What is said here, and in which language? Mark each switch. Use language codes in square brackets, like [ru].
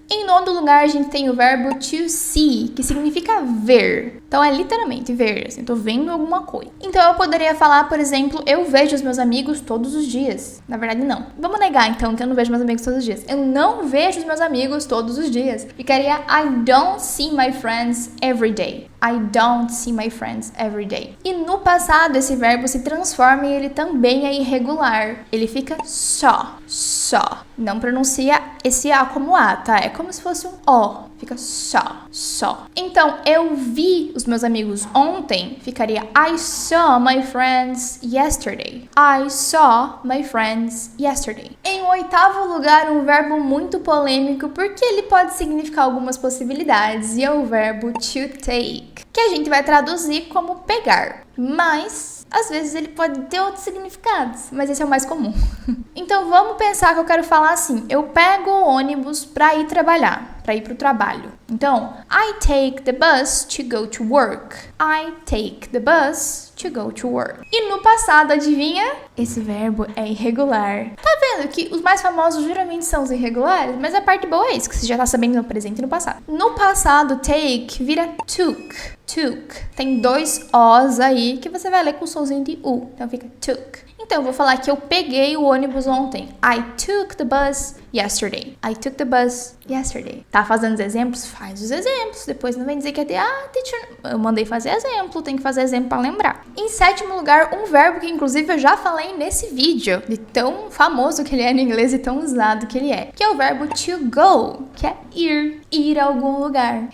[pt] Em nono lugar, a gente tem o verbo to see, que significa ver. Então, é literalmente ver, assim, tô vendo alguma coisa. Então, eu poderia falar, por exemplo, eu vejo os meus amigos todos os dias. Na verdade, não. Vamos negar, então, que eu não vejo meus amigos todos os dias. Eu não vejo os meus amigos todos os dias. Ficaria [en] I don't see my friends every day. I don't see my friends every day. [pt] E no passado, esse verbo se transforma e ele também é irregular. Ele fica só. Não pronuncia esse A como A, tá? É como se fosse um O. Fica só. Então, eu vi os meus amigos ontem, ficaria [en] I saw my friends yesterday. I saw my friends yesterday. [pt] Em oitavo lugar, um verbo muito polêmico, porque ele pode significar algumas possibilidades, e é o verbo to take, que a gente vai traduzir como pegar. Mas, às vezes, ele pode ter outros significados, mas esse é o mais comum. Então, vamos pensar que eu quero falar assim, eu pego o ônibus para ir trabalhar, para ir pro trabalho. Então, [en] I take the bus to go to work. I take the bus to go to work. [pt] E no passado, adivinha? Esse verbo é irregular. Tá vendo que os mais famosos geralmente são os irregulares? Mas a parte boa é isso, que você já tá sabendo no presente e no passado. No passado, take vira took. Tem 2 Os aí que você vai ler com o somzinho de U. Então fica took. Então eu vou falar que eu peguei o ônibus ontem. [en] I took the bus yesterday. I took the bus yesterday. [pt] Tá fazendo os exemplos? Faz os exemplos. Depois não vem dizer que é de teacher, eu mandei fazer exemplo. Tem que fazer exemplo pra lembrar. Em sétimo lugar, um verbo que inclusive eu já falei nesse vídeo, de tão famoso que ele é no inglês e tão usado que ele é, que é o verbo to go, que é ir a algum lugar.